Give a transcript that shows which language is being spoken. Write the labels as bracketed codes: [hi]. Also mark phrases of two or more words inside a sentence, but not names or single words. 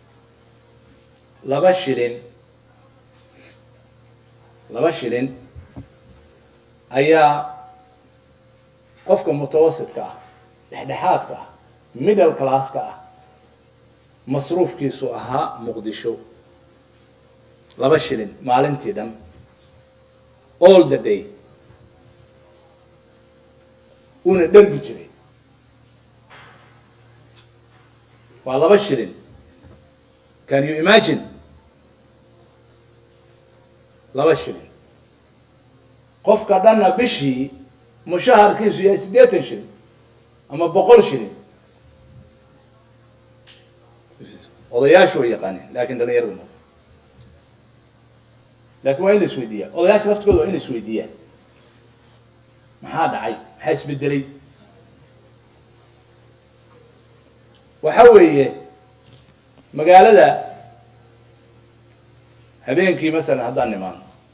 [so] 2 shilin ayaa qofka mutawassidka ah dhexdhexaadka ah [en] middle classka [so] ah masruufkiisu ahaa Muqdisho 2 shilin maalintii dhan [en] all the day [so] una dhargi jiray waa 2 shilin [en] can you imagine [so] 2 shilin qofka dhanna bishii mushaharkiisu yahay 80 shilin ama 100 shilin odayaashu way yaqaaneen laakiin dhalinyaradu ma laakiin waa in la isweydiiyaa odayaasha laftigooda waa in la isweydiiyaa maxaa dhacay maxaa isbedelay waxa weeye magaalada habeenkii masalan haddaan nimaano